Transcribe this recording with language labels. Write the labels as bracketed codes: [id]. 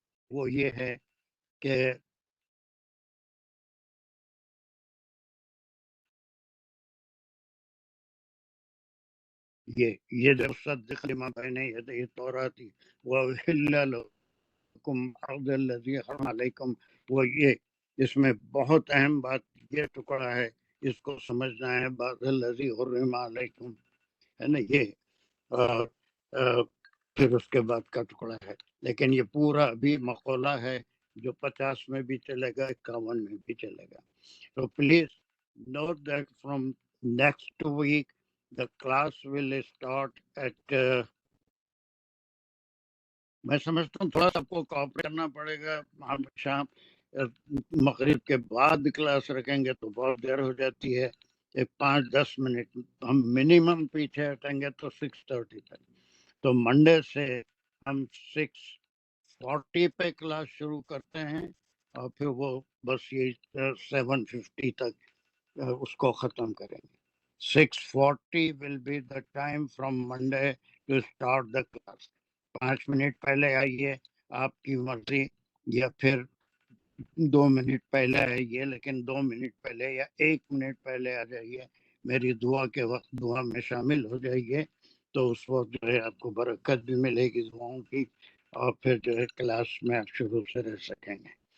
[ur] وہ یہ ہے کہ یہ جو [ar] صدق لما بین یدی التوراۃ وأحل لکم بعض الذی حرم علیکم، [ur] وہ یہ اس میں بہت اہم بات یہ ٹکڑا ہے، اس کو سمجھنا ہے. [ar] بعض الذی حرم علیکم [ur] ہے نا، یہ پھر اس کے بعد کا ٹکڑا ہے. لیکن یہ پورا ابھی مقولہ ہے جو 50 میں بھی چلے گا، 51 میں بھی چلے گا. [en] So please note that from next week the class will start at [ur] میں سمجھتا ہوں تھوڑا سا آپ کو کوآپریٹ کرنا پڑے گا. ہم شام مغرب کے بعد کلاس رکھیں گے تو بہت دیر ہو جاتی ہے، 5-10 منٹ ہم منیمم پیچھے ہٹیں گے تو 6:30 تک. تو منڈے سے ہم 6:40 پہ کلاس شروع کرتے ہیں اور پھر وہ بس یہ 7:50 تک اس کو ختم کریں گے. [en] 6:40 will be the time from Monday to start the class. [ur] 5 minute پہلے آئیے آپ کی مرضی، یا پھر 2 منٹ پہلے آئیے، لیکن 2 منٹ پہلے یا 1 منٹ پہلے آ جائیے. میری دعا کے وقت دعا میں شامل ہو جائیے تو اس وقت جو ہے آپ کو برکت بھی ملے گی دعاؤں کی، اور پھر جو ہے کلاس میں آپ شروع سے رہ سکیں گے.